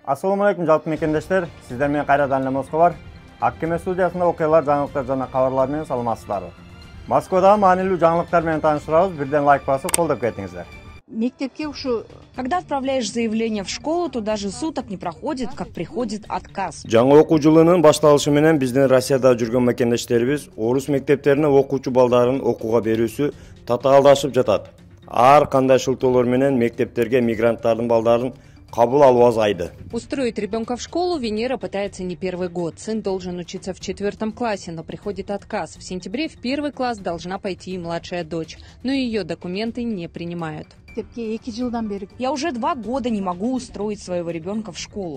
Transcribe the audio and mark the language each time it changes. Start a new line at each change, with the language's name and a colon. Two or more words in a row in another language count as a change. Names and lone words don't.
Arabic: السلام عليكم
Kyrgyz: жалпы мекендештер. Сиздер менен кайрадан эле Москва бар. Аккеме студиясында окуялар, жаңылыктар жана кабарлар менен саламатсыздарбы. Москвада маанилүү жаңылыктар менен тааныштырабыз. Бирден лайк басып, колдоп кетиңиздер. Мектепке ушу.
Russian: Когда отправляешь заявление в школу, то даже суток не проходит, как приходит отказ.
Kyrgyz: Жаңы окуу жылынын башталышы менен биздин Россияда жүргөн мекендештерибиз орус мектептерине окуучу балдарын окууга берүүсү татаалдашып жатат. Ар кандай шылтоолор менен мектептерге мигранттардын балдарын кабыл алуу азайды.
Russian: Устроить ребенка в школу Венера пытается не первый год. Сын должен учиться в 4 классе, но приходит отказ. В сентябре в 1 класс должна пойти и младшая дочь, но ее документы не принимают. Я уже 2 года не могу устроить своего ребенка в школу.